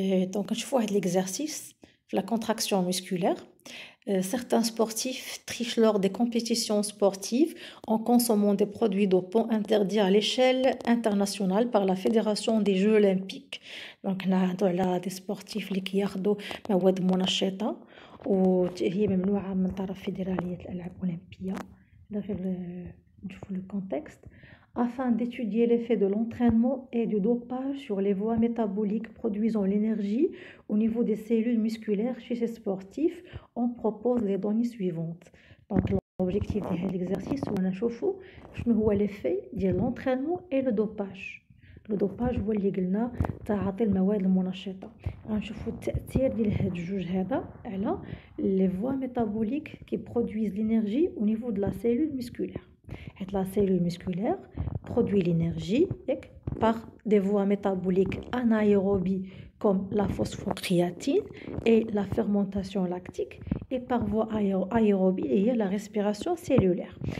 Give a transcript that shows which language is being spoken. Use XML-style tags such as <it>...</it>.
<fr>Donc, je vois l'exercice, la contraction musculaire. Certains sportifs trichent lors des compétitions sportives en consommant des produits dopants interdits à l'échelle internationale par la Fédération des Jeux olympiques. Donc, là, des sportifs qui</fr> <ar>ياخدوا مواد منشطة وهي ممنوعة من طرف فيدرالية الألعاب الأولمبية. هذا غير نشوفوا</ar> <fr>le contexte. Afin d'étudier l'effet de l'entraînement et du dopage sur les voies métaboliques produisant l'énergie au niveau des cellules musculaires chez ces sportifs, on propose les données suivantes. Donc l'objectif de l'exercice</fr> <ar>هو</ar> <fr>l'effet de l'entraînement et le dopage. Le dopage</fr> <ar>هو اللي قلنا تعاطي المواد المنشطة. غنشوفوا التأثير ديال هاد الجوج هذا على</ar> <fr>les voies métaboliques qui produisent l'énergie au niveau de la cellule musculaire. La cellule musculaire produit l'énergie par des voies métaboliques anaérobies comme la phosphocréatine et la fermentation lactique et par voie aérobie et la respiration cellulaire.</fr>